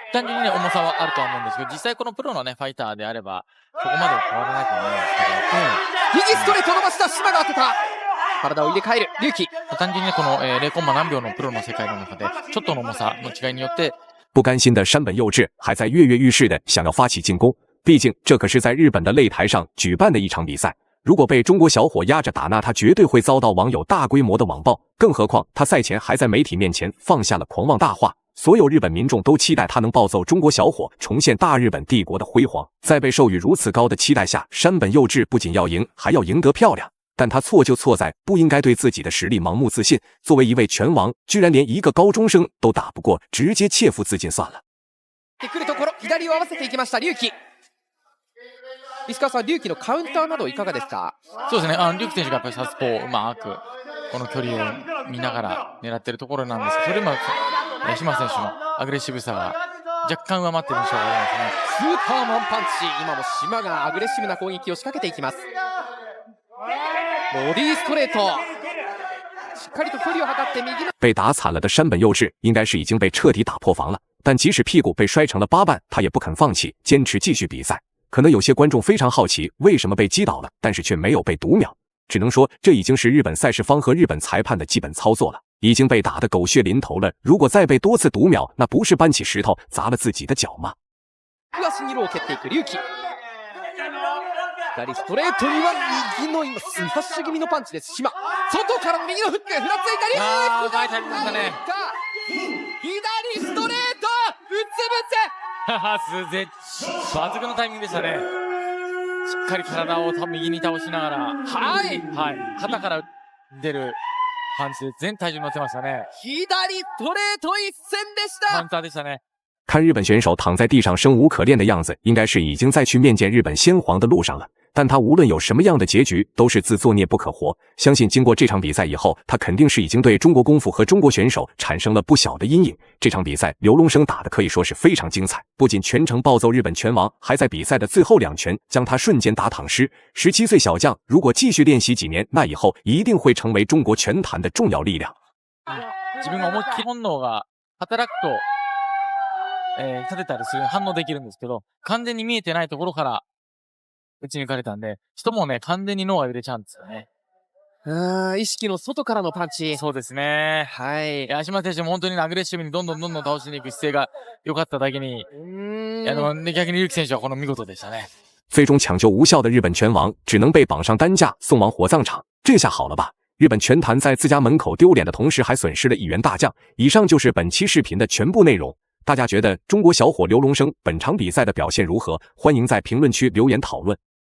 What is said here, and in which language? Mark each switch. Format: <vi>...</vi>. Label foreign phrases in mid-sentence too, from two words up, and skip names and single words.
<ja>単純にね重さはあるとは思うんですけど、実際このプロのねファイターであればそこまでは変わらないと思うんですけど、右ストレート伸ばした島が当てた。体を入れ替える龍樹。単純にねこの、0コンマ何秒のプロの世界の中でちょっとの重さの違いによって。</ja> <zh>不甘心的山本佑志还在跃跃欲试的想要发起进攻，毕竟这可是在日本的擂台上举办的一场比赛。如果被中国小伙压着打，那他绝对会遭到网友大规模的网暴。更何况他赛前还在媒体面前放下了狂妄大话， 所有日本民众都期待他能暴揍中国小伙，重现大日本帝国的辉煌。在被授予如此高的期待下，山本佑志不仅要赢，还要赢得漂亮。但他错就错在不应该对自己的实力盲目自信。作为一位拳王，居然连一个高中生都打不过，直接切腹自尽算了。</zh> <ja>左を合わせていきました龍樹。石川さん、龍樹のカウンターなどいかがですか？そうですね、龍樹選手がやっぱりサウスポーをうまくこの距離を見ながら狙っているところなんですけど、それも島選手のアグレッシブさが若干上回っている印象がありますね。スーパーマンパンチ、今も島がアグレッシブな攻撃を仕掛けていきます。ボディーストレート，しっかりと距離を測って右の。</ja> <zh>被打惨了的山本佑志应该是已经被彻底打破防了，但即使屁股被摔成了8瓣，他也不肯放弃，坚持继续比赛。可能有些观众非常好奇为什么被击倒了，但是却没有被读秒。只能说这已经是日本赛事方和日本裁判的基本操作了，已经被打得狗血淋头了。如果再被多次读秒，那不是搬起石头砸了自己的脚吗？</zh> <ja>足にロー蹴っていく龍樹。左ストレートには右の今スマッシュ気味のパンチです。島外からの右のフック、ふらついた龍樹。書いてありましたね。左ストレート、うつぶ抜群のタイミングでしたね。しっかり体を右に倒しながら、はい、肩から出るパンチで全体重乗ってましたね。左ストレート一戦でした。パンツァーでしたね。</ja> <zh>看日本选手躺在地上生无可恋的样子，应该是已经在去面见日本先皇的路上了。但他无论有什么样的结局，都是自作孽不可活。相信经过这场比赛以后，他肯定是已经对中国功夫和中国选手产生了不小的阴影。这场比赛，刘龙生打的可以说是非常精彩，不仅全程暴揍日本拳王，还在比赛的最后2拳将他瞬间打躺尸。17岁小将如果继续练习几年，那以后一定会成为中国拳坛的重要力量。</zh> <ja>自分が思いっきり本能が働くと、立てたりする反応できるんですけど、完全に見えてないところから打ち抜かれたんで、人もね、完全に脳が揺れちゃうんですよね。意識の外からのパンチ。そうですね。はい。島選手も本当にアグレッシブにどんどん倒しに行く姿勢が良かっただけに、逆に龍樹選手はこの見事でしたね。</ja> <zh>最终抢救无效的日本拳王只能被绑上担架送往火葬场，这下好了吧？日本拳坛在自家门口丢脸的同时，还损失了1员大将。以上就是本期视频的全部内容。大家觉得中国小伙刘龙生本场比赛的表现如何？欢迎在评论区留言讨论。</zh>